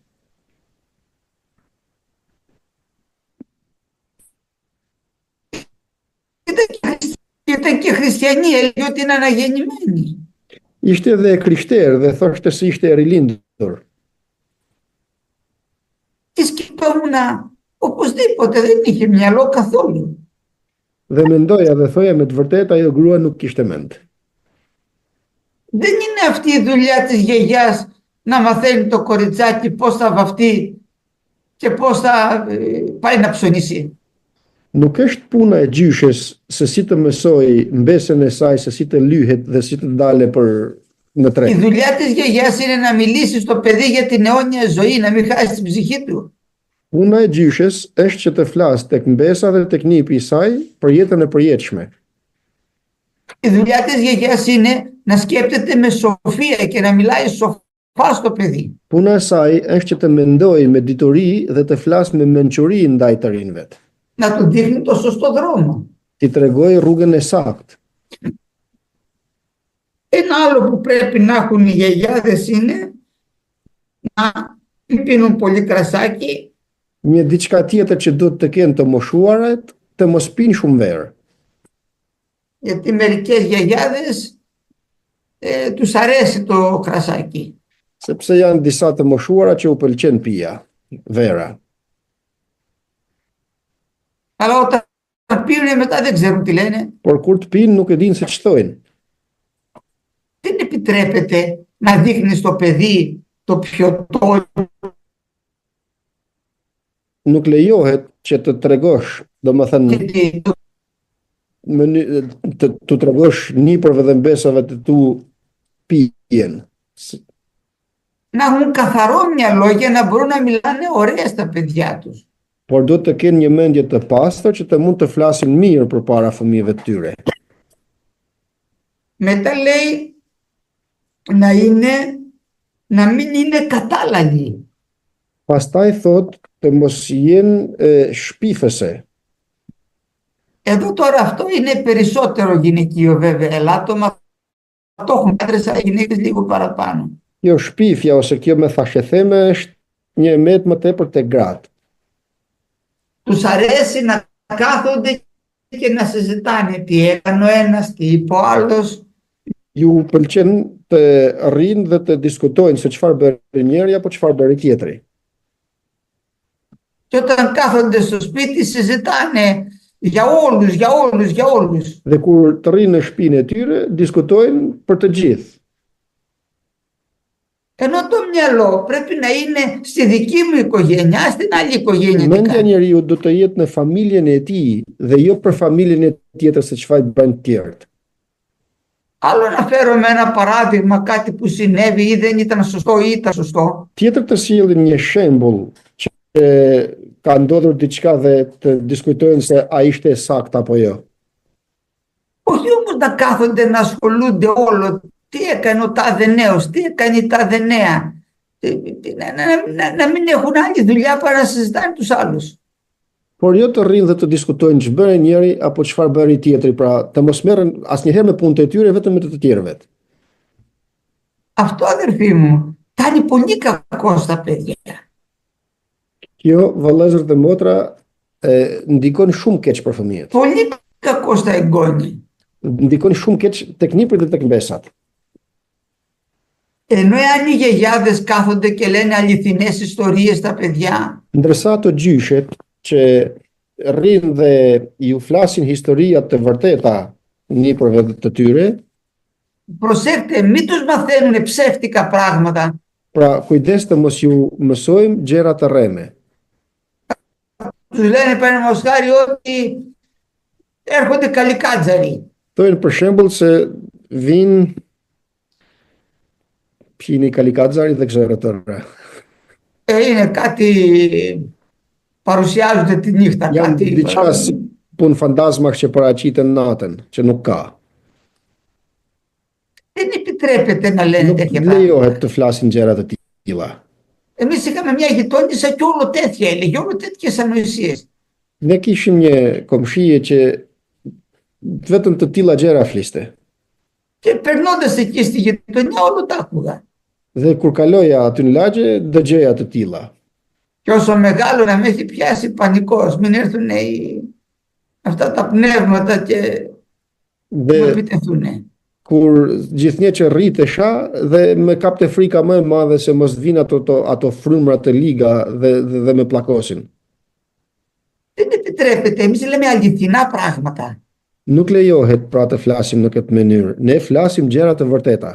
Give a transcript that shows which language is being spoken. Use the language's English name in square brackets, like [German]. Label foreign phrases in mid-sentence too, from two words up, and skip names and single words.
[Greek] ήταν και χριστιανή, έλεγε ότι είναι αναγεννημένη. [Albanian] Ishte edhe krishterë dhe thoshte se ishte e rilindur. [Greek] Και σκεφτόμουν, οπωσδήποτε δεν είχε μυαλό καθόλου. [Albanian] Dhe mendoja dhe thoja me të vërtetë ajo grua nuk kishte mend. [Greek] Δεν είναι αυτή η δουλειά της γιαγιάς να μαθαίνει το κοριτσάκι πώς θα βαφτεί και πώς θα πάει να ψωνίσει. [Albanian] Nuk është puna e gjyshes se si të mësoj mbesën e saj, se si të lyhet dhe si të dale për në [Greek] Η [Albanian] tregë. [Greek] δουλειά της γιαγιάς είναι να μιλήσει στο παιδί για την αιώνια ζωή, να μην χάσει την ψυχή του. [Albanian] Puna e gjyshes është që të flasë tek mbesa dhe tek nipi i saj për jetën e përjetshme. [Greek] Η δουλειά της γιαγιάς είναι να σκέπτεται με σοφία και να μιλάει σοφά στο παιδί. [Albanian] Puna e saj është që të mendojë me dituri dhe të flasë me mençuri ndaj të rinj vet. [Greek] Να του δείχνει το σωστό δρόμο. [Albanian] Ti tregoj rrugën e saktë. [Greek] Ένα άλλο που πρέπει να έχουν οι γιαγιάδες είναι να μην πίνουν πολύ κρασάκι, [Albanian] Një diçka tjetër që duhet të kenë të moshuarat, të mos pinë shumë verë. [Greek] γιατί μερικές γιαγιάδες τους αρέσει το κρασάκι. [Albanian] Sepse janë disa të moshuara që u pëlqen pija, vera. [Greek] Αλλά όταν πίνουν μετά δεν ξέρουν τι λένε. [Albanian] Por kur të pinë nuk e dinë se ç'thojnë. [Greek] Δεν επιτρέπεται να δείχνεις στο παιδί το πιωτό, [Albanian] Nuk lejohet që të tregosh, domethënë të tregosh nipërve dhe mbesave të tu pijen. [Greek] να έχουν καθαρό μυαλό για να μπορούν να μιλάνε ωραία στα παιδιά τους. [Albanian] Por do të kenë një mendje të pastër që të mund të flasin mirë përpara fëmijëve të tyre. [Greek] Μετά λέει να μην είναι κατάλλαγοι. [Albanian] Pastaj thot të mos jenë shpifëse. [Greek] Εδώ τώρα αυτό είναι περισσότερο γυναικείο βέβαια, ελάττωμα το έχουν άντρες, αλλά οι γυναίκες λίγο παραπάνω. [Albanian] Kjo shpifja ose kjo me thashetheme është një emet më tepër te gratë. [Greek] Τους αρέσει να κάθονται και να συζητάνε τι έκανε ο ένας, τι είπε ο άλλος. [Albanian] Ju pëlqen të rrinë dhe të diskutojnë se çfarë bëri njëri apo çfarë bëri tjetri. [Greek] Και όταν κάθονται στο σπίτι συζητάνε για όλους, για όλους, για όλους. [Albanian] Dhe kur të rrinë në shtëpinë e tyre, diskutojnë për të gjithë. [Greek] Ενώ το μυαλό πρέπει να είναι στη δική μου οικογένεια, στην άλλη οικογένεια. [Albanian] Mendja e njeriu do të jetë në familjen e tij dhe jo për familjen e tjetër se çfarë bën të tjerët. [Greek] Άλλο να φέρουμε ένα παράδειγμα, κάτι που συνέβη ή δεν ήταν σωστό ή ήταν σωστό. [Albanian] Tjetër të sillin një shembull që ka ndodhur diçka dhe të diskutojnë se a ishte saktë apo jo. [Greek] Όχι όμως να κάθονται να ασχολούνται όλο. Τι έκανε ο τάδε νέος, τι έκανε η τάδε νέα. Να μην έχουν άλλη δουλειά παρά να συζητάνε τους άλλους. [Albanian] Por jo të rrinë dhe të diskutojnë ç'bëri njëri apo çfarë bëri tjetri, pra të mos merren asnjëherë me punët e tyre, vetëm me të tjerëve. [Greek] Αυτό αδερφοί μου κάνει πολύ κακό στα παιδιά. [Albanian] Kjo, vëllezër dhe motra, ndikon shumë keq për fëmijët. [Greek] Πολύ κακό στα εγγόνια. [Albanian] Ndikon shumë keq tek nipërit dhe tek mbesat. [Greek] Ενώ αν οι γιαγιάδες κάθονται και λένε αληθινές ιστορίες στα παιδιά, [Albanian] Ndërsa ato gjyshet që rrinë dhe ju flasin historia të vërteta nipërve të tyre, [Greek] προσέχτε, μην τους μαθαίνουν ψεύτικα πράγματα. [Albanian] pra kujdes të mos ju mësojmë gjëra të rreme. [Greek] Τους λένε παραδείγματος χάρη ότι έρχονται καλικάτζαροι. [Albanian] Thojnë për shembull se vinë pini kalikatxari dhe gjëra të rre. [Greek] Είναι κάτι, παρουσιάζονται τη νύχτα. [Albanian] Janë [Greek] Κάτι, [Albanian] diçka si punë fantazmash që paraqiten natën, që nuk ka. [Greek] δεν επιτρέπεται να λένε [Albanian] Nuk [Greek] τέτοια πράγματα. [Albanian] lejohet të flasin gjëra të tilla. [Greek] Εμείς είχαμε μια γειτόνισσα και όλο τέτοια έλεγε, όλο τέτοιες ανοησίες. [Albanian] Ne kishim një komshije që vetëm të tilla gjëra fliste. [Greek] Και περνώντας εκεί στη γειτονιά όλο τα άκουγα. [Albanian] Dhe kur kaloja aty në lagje, dëgjoja të tilla. [Greek] Και όσο μεγάλο να με έχει πιάσει πανικός, μην έρθουν αυτά τα πνεύματα και μου [Albanian] Dhe [Greek] επιτεθούν. [Albanian] kur gjithnjë që rritesha dhe me kapte frika më e madhe se mos vinë ato frymra të liga dhe me plakosin. [Greek] Δεν επιτρέπεται, εμείς λέμε αληθινά πράγματα. [Albanian] Nuk lejohet pra të flasim në këtë mënyrë. Ne flasim gjëra të vërteta.